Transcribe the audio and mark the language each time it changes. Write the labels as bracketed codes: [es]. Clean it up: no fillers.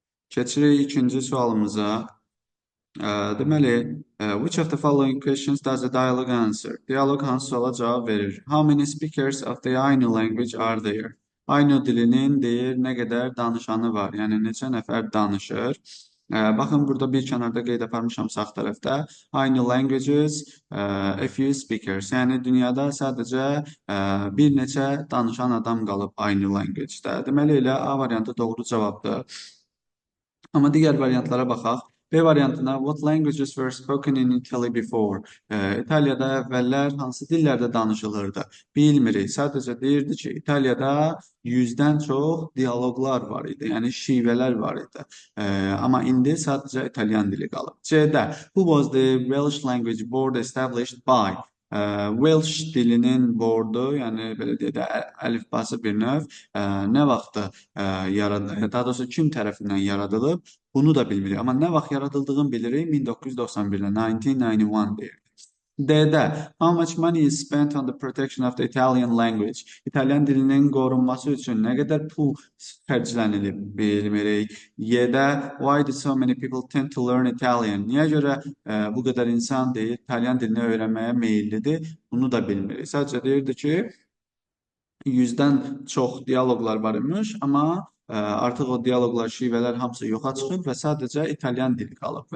[az] Keçirik ikinci sualımıza. Deməli, [en] which of the following questions does the dialogue answer? [az] Diyaloq hansı suala cavab verir? [en] How many speakers of the Ainu language are there? [az] Ainu dilinin deyir nə qədər danışanı var, yəni neçə nəfər danışır. Baxın, burada bir kənarda qeyd aparmışam sağ tərəfdə. [en] Ainu languages, a few speakers. [az] Yəni, dünyada sadəcə bir neçə danışan adam qalıb Ainu language-də. Deməli, elə A variantı doğru cavabdır. Amma digər variantlara baxaq. B variantına, [en] what languages were spoken in Italy before? [az] İtaliyada əvvəllər hansı dillərdə danışılırdı? Bilmirik. Sadəcə deyirdi ki, İtaliyada 100-dən çox diyaloqlar var idi, yəni şivələr var idi. Amma indi sadəcə İtalyan dili qalıb. C-də, [en] who was the Welsh language board established by? [az] Welsh dilinin boardu, yəni belə deyək də, əlifbası bir növ, nə vaxtı yaradılıb, daha doğrusu kim tərəfindən yaradılıb? Bunu da bilmirik. Amma nə vaxt yaradıldığını bilirik, 1991-də, 1991 deyir. D-də [en] how much money is spent on the protection of the Italian language? [az] İtalyan dilinin qorunması üçün nə qədər pul xərclənilib bilmirik. Y-də [en] why do so many people tend to learn Italian? [az] Niyə görə bu qədər insan deyir, İtalyan dilini öyrənməyə meyillidir? Bunu da bilmirik. Sadəcə deyirdi ki, 100-dən çox dialoqlar var imiş, amma artıq o dialoqlar, şivələr hamısı yoxa çıxıb və sadəcə İtalyan dili qalıb.